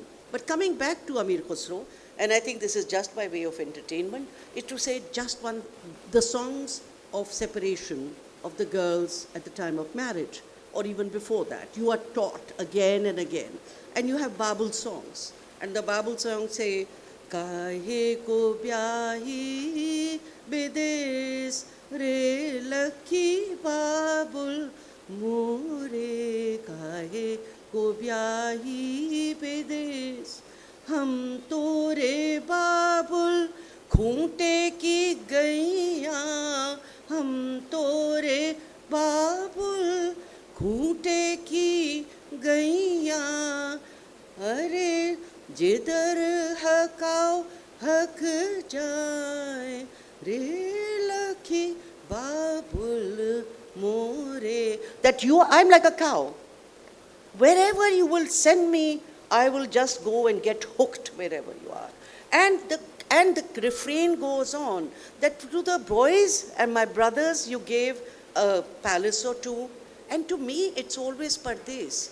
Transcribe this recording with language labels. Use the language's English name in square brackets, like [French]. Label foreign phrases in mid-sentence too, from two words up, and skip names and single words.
[English] But coming back to Amir Khusro, and I think this is just by way of entertainment, is to say just the songs of separation of the girls at the time of marriage, or even before that. You are taught again and again. And you have Babul songs. And the Babul songs say, [Hindi] काहे को ब्याही बिदेस रे लखी बाबुल मोरे काहे को ब्याही विदेश हम तोरे बाबुल खूंटे की गैया हम तोरे बाबुल खूंटे की गैया अरे जिधर हकाओ हक जाए रे लखी बाबुल मोरे. [English] That you, I'm like a cow. Wherever you will send me, I will just go and get hooked wherever you are. And the refrain goes on that to the boys and my brothers you gave a palace or two, and to me it's always Pardes.